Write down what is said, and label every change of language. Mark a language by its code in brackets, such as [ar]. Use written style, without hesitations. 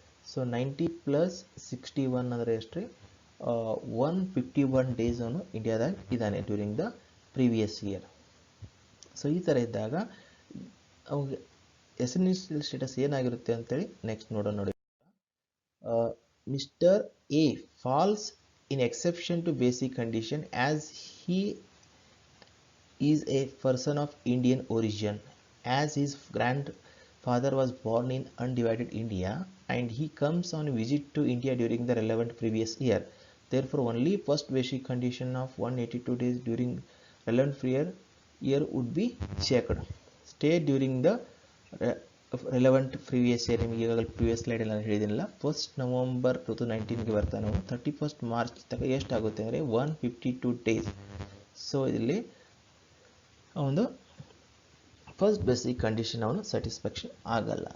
[kn] So 90 plus 61 ಅಂದರೆ ಎಷ್ಟು ರೀ, 151 ಡೇಸ್ ಅವನು ಇಂಡಿಯಾದಾಗ ಇದ್ದಾನೆ [en] During the previous year. [kn] So ಈ ಥರ ಇದ್ದಾಗ ಅವಾಗ ರೆಸಿಡೆನ್ಷಿಯಲ್ ಸ್ಟೇಟಸ್ ಏನಾಗಿರುತ್ತೆ ಅಂತೇಳಿ ನೆಕ್ಸ್ಟ್ ನೋಡಿ. [en] Mr. A falls in exception to basic condition as he is a person of Indian origin, as his grandfather was born in undivided India and he comes on visit to India during the relevant previous year. Therefore only first basic condition of 182 days during relevant year would be checked. Stay during the relevant previous year. [kn] ನಿಮಗೆ ಈಗಾಗಲೇ previous slide ಎಲ್ಲ ಹೇಳಿದಿಲ್ಲ. 1st November 2019ಗೆ ಬರ್ತಾನೆ ಅವನು. 31st March ತನಕ ಎಷ್ಟಾಗುತ್ತೆ ಅಂದರೆ 152 days. So ಇಲ್ಲಿ ಅವನು ಫಸ್ಟ್ ಬೇಸಿಕ್ ಕಂಡೀಷನ್ ಅವನು ಸ್ಯಾಟಿಸ್ಫ್ಯಾಕ್ಷನ್ ಆಗಲ್ಲ.